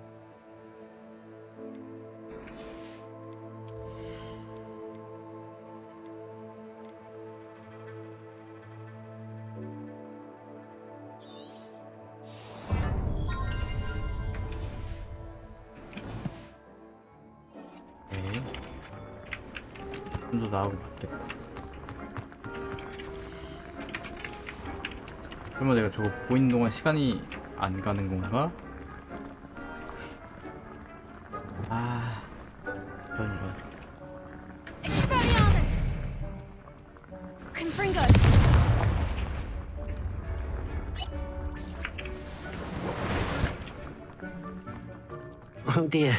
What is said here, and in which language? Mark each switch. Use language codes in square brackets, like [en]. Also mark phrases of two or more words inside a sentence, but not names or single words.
[ko] 좀 더 나아가고 맞겠다. 설마 내가 저거 보고 있는 동안 시간이 안 가는 건가? 아, 이런. Expelliarmus! Confringo! [en] Oh dear.